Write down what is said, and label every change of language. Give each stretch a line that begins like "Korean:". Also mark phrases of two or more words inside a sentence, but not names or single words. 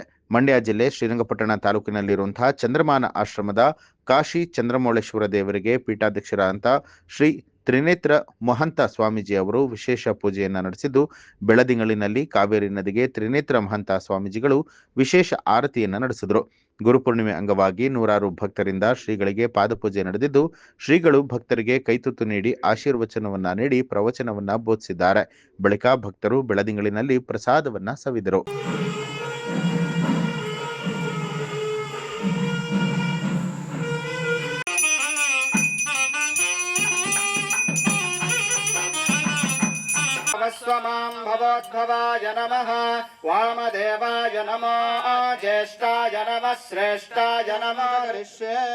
Kannada: ಮಂಡ್ಯ ಜಿಲ್ಲೆ ಶ್ರೀರಂಗಪಟ್ಟಣ ತಾಲೂಕಿನಲ್ಲಿರುವಂತಹ ಚಂದ್ರಮಾನ ಆಶ್ರಮದ ಕಾಶಿ ಚಂದ್ರಮೌಳೇಶ್ವರ ದೇವರಿಗೆ ಪೀಠಾಧ್ಯಕ್ಷರಾದಂಥ ಶ್ರೀ ತ್ರಿನೇತ್ರ ಮಹಂತ ಸ್ವಾಮೀಜಿ ಅವರು ವಿಶೇಷ ಪೂಜೆಯನ್ನ ನಡೆಸಿದ್ದು, ಬೆಳದಿಂಗಳಿನಲ್ಲಿ ಕಾವೇರಿ ನದಿಗೆ ತ್ರಿನೇತ್ರ ಮಹಂತ ಸ್ವಾಮೀಜಿಗಳು ವಿಶೇಷ ಆರತಿಯನ್ನ ನಡೆಸಿದರು. ಗುರುಪೂರ್ಣಿಮೆ ಅಂಗವಾಗಿ ನೂರಾರು ಭಕ್ತರಿಂದ ಶ್ರೀಗಳಿಗೆ ಪಾದಪೂಜೆ ನಡೆದಿದ್ದು, ಶ್ರೀಗಳು ಭಕ್ತರಿಗೆ ಕೈತುತ್ತು ನೀಡಿ ಆಶೀರ್ವಚನವನ್ನ ನೀಡಿ ಪ್ರವಚನವನ್ನ ಬೋಧಿಸಿದ್ದಾರೆ. ಬಳಿಕ ಭಕ್ತರು ಬೆಳದಿಂಗಳಿನಲ್ಲಿ ಪ್ರಸಾದವನ್ನ ಸವಿದರು.
Sanskrit: स्वमां भवोद्भवाय नमः वामदेवाय नमो ज्येष्ठाय नमः श्रेष्ठाय नमः ऋष्ये